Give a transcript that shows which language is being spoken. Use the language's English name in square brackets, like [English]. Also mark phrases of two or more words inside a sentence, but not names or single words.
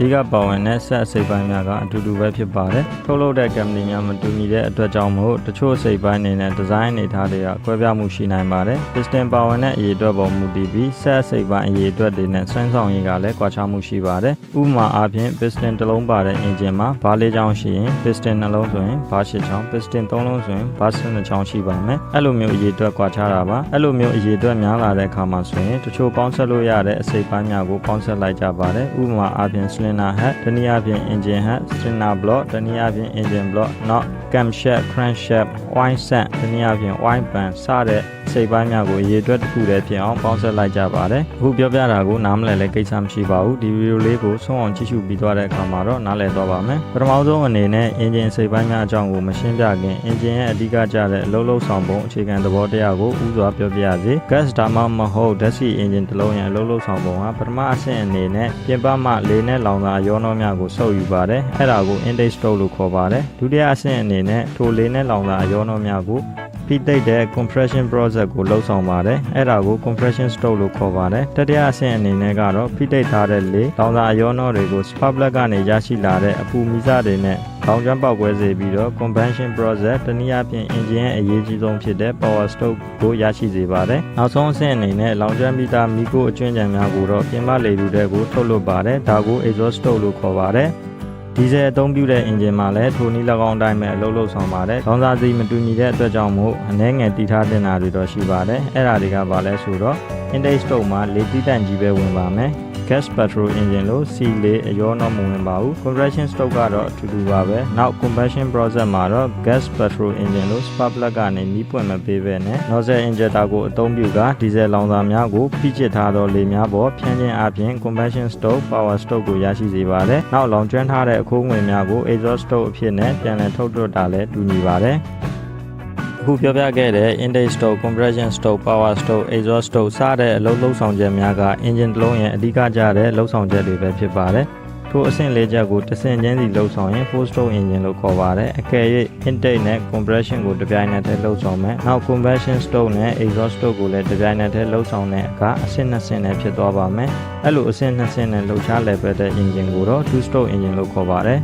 [Burmese] ကပါဝင်တဲ့ဆက်အစိပ်ပိုင်းများကအတူတူပဲဖြစ်ပါတယ်ထုတ်လုပ်တဲ့ company များမတူညီတဲ့အတွက်ကြောင့်မို့တချို့အစိပ်ပိုင်းတွေနဲ့ design အနေထားတွေကကွဲပြားမှုရှိနိုင်ပါတယ် piston ပါဝင်တဲ့အရေအတွက်ပေါ်မူတည်ပြီးဆက်အစိပ်ပိုင်းအရေအတွက်တွေနဲ့ဆွဲဆောင်ရည်ကလည်းကွာခြားမှုရှိပါတယ်ဥပမာအားဖြင့် piston တစ်လုံးပါတဲ့ engine မှာဘား၄ချောင်းရှိရင် piston နှလုံးဆိုရင်ဘား၈ချောင်း piston ၃လုံးဆိုရင်ဘား၁၂ချောင်းရှိပါမယ်အဲ့လိုမျိုးအရေ အတွက်ကွာခြားတာပါအဲ့လိုမျိုးအရေအတွက်များလာတဲ့အခါမှာဆိုရင်တချို့ပေါင်းဆက်လို့ရတဲ့အစိပ်ပိုင်းများကိုပေါင်းဆက်လိုက်ကြပါတယ်ဥပမာအားဖြင့် [English] cylinder head [Burmese] တနည်းအားဖြင့် [English] engine head cylinder block [Burmese] တနည်းအားဖြင့် [English] engine block [Burmese] နောက် [English] camshaft crankshaft oil set [Burmese] တနည်းအားဖြင့် [English] oil pan [Burmese] စတဲ့စိပ်ပိုင်းများကိုအရေအတွက်တစ်ခုတည်းဖြစ်အောင်ပေါင်းဆက်လိုက်ကြပါတယ်အခုပြောပြတာ ကိုနားမလည်လဲကိစ္စမရှိပါဘူးဒီဗီဒီယိုလေးကိုဆုံးအောင်ကြည့်ရှုပြီးသွားတဲ့အခါမှာတော့နားလည်သွားပါမယ်ပထမဆုံးအနေနဲ့ engine စိပ်ပိုင်းများအကြောင်းကိုမရှင်းပြခင် engine ရဲ့အဓိကကျတဲ့အလုပ်လုပ်ဆောင်ပုံအခြေခံသဘောတရားကိုဥစွာပြောပြရစေ gas ဒါမှမဟုတ် [English] gas engine [Burmese] တစ်လုံးရဲ့အလုပ်လုပ်ဆောင်ပုံဟာပထမအဆင့်အနေနဲ့ပြင်ပမှလေနဲ့လောင်စာအရောနှောများကိုစုပ်ယူပါတယ်အဲ့ဒါကို [English] intake stroke [Burmese] လို့ခေါ်ပါတယ်ဒုတိယအဆင့်အနေနဲ့ ထိုလေနဲ့လောင်စာအရောနှောများကိုဖိသိပ်တဲ့ [English] compression process [Burmese] ကိုလှုပ်ဆောင်ပါတယ်အဲ့ဒါကို [English] compression stroke [Burmese] လို့ခေါ်ပါတယ်တတိယအဆင့်အနေနဲ့ ကတော့ဖိသိပ်ထားတဲ့လေလောင်စာအရောနှောတွေကို [English] spark plug [Burmese] ကနေရရှိလာတဲ့အပူမီးစတွေနဲ့လောင်ကျွမ်းပေါက်ကွဲစေပြီးတော့ [English] combustion process [Burmese] တနည်းအားဖြင့် engine ရဲ့အရေးကြီးဆုံးဖြစ်တဲ့ [English] power stroke [Burmese] ကိုရရှိစေပါတယ်နောက်ဆုံးအဆင့်အနေနဲ့လောင်ကျွမ်းပြီးသားမီးခိုးအကျွမ်းကြံများကိုတော့ပြင်ပလေထုတွေကိုထုတ်လွှတ်ပါတယ်ဒါကို [English] exhaust stroke [Burmese] လို့ခေါ်ပါတယ်ဒီဇယ်အသုံးပြုတဲ့ engine မှာလည်းထိုနည်း၎င်းအတိုင်းပဲအလုပ်လုပ်ဆောင်ပါတယ်။လောင်စာစီမတူညီတဲ့အတွက်ကြောင့်မို့အနည်းငယ်တည်ထားတင်တာတွေတော့ရှိပါတယ်။အဲ့ဒါတွေကဘာလဲဆိုတော့ [English] intake stroke [Burmese] မှာလေတီးတန့်ကြီးပဲဝင်ပါမယ် [English] gas petrol engine [Burmese] လို့ C4 အရောတော့မဝင်ပါဘူး [English] compression stroke [Burmese] ကတော့အထူးတူပါပဲနောက် [English] combustion process [Burmese] မှာတော့ [English] gas petrol engine [Burmese] လို့ [English] spark plug [Burmese] ကနေမီးပွင့်မပေးဘဲနဲ့ [English] nozzle injector [Burmese] ကိုအသုံးပြုက diesel လောင်စာများကိုဖိကျစ်ထားသောလေများပေါ်ဖြန်းခြင်းအပြင် [English] combustion stroke power stroke [Burmese] ကိုရရှိစေ ပါတယ်နောက်လောင်ကျွမ်းထားတဲ့အခိုးငွေများကို [English] exhaust stroke [Burmese] အဖြစ်နဲ့ပြန်လည်ထုတ်လွှတ်တာလည်းတူညီပါတယ်အခုပြောပြခဲ့တဲ့ [English] intake stroke, compression stroke, power stroke, exhaust stroke [Burmese] စတဲ့အလုပ်လုပ်ဆောင်ချက်များက engine တစ်လုံးရဲ့အဓိကကျတဲ့လုပ်ဆောင်ချက်တွေပဲဖြစ်ပါတယ်။ ထိုအဆင့်၄ချက်ကိုတစ်ဆင့်ချင်းစီလုပ်ဆောင်ရင် [English] 4 stroke engine [Burmese] လို့ခေါ်ပါတယ်။အကယ်၍ intake နဲ့ compression ကိုတစ်ပြိုင်နက်တည်းလုပ်ဆောင်မယ်။နောက် [English] combustion stroke [Burmese] နဲ့ [English] exhaust stroke [Burmese] ကိုလည်းတစ်ပြိုင်နက်တည်း လုပ်ဆောင်တဲ့အခါအဆင့်၂ဆင့်နဲ့ဖြစ်သွားပါမယ်။အဲ့လိုအဆင့်၂ဆင့်နဲ့လှုပ်ရှားလည်ပတ်တဲ့ engine ကိုတော့ [English] 2 stroke engine [Burmese] လို့ခေါ်ပါတယ်